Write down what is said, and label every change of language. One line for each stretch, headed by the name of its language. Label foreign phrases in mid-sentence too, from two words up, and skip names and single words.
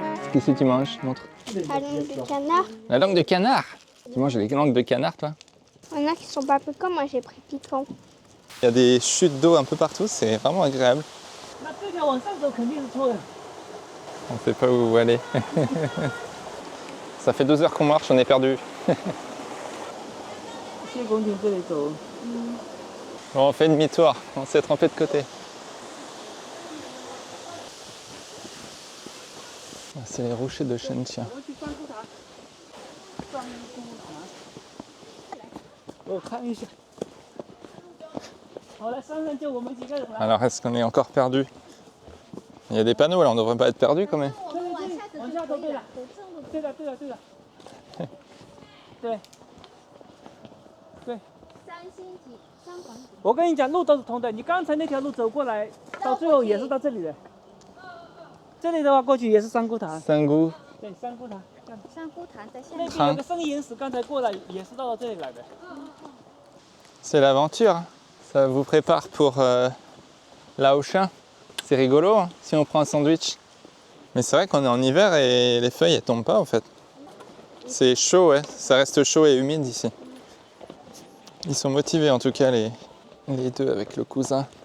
French: Qu'est-ce que tu manges? Montre. La langue de canard. La langue de canard. Tu manges les langues de canard, toi? Il y en a qui sont pas piquants, moi j'ai pris piquant. Il y a des chutes d'eau un peu partout, c'est vraiment agréable.
Chinese: 那这条往上走肯定是错的。
French: On sait pas où aller. Ça fait 2 heures qu'on marche, on est perdu.
Chinese: 谢公亭这里走。
French: Bon, on fait demi-tour, on s'est trompé de côté. Ah, c'est les rochers de Shentia.
Chinese: 我看一下。好，来山上就我们几个人了。
French: Alors, est-ce qu'on est encore perdu? Il y a des panneaux là, on devrait pas être perdu quand même.
Chinese: 往下走对了。对了对了对了。对。对。我跟你讲，路都是通的。你刚才那条路走过来，到最后也是到这里的。这里的话过去也是三姑潭。 Sangou. 对，三姑潭。香菇潭在下那边有个生岩石，刚才过来也是到这里来的。
French: C'est l'aventure. Hein. Ça vous prépare pour Laoshin. C'est rigolo hein, si on prend un sandwich. Mais c'est vrai qu'on est en hiver et les feuilles elles tombent pas en fait. C'est chaud, ouais. Ça reste chaud et humide ici. Ils sont motivés en tout cas les deux avec le cousin.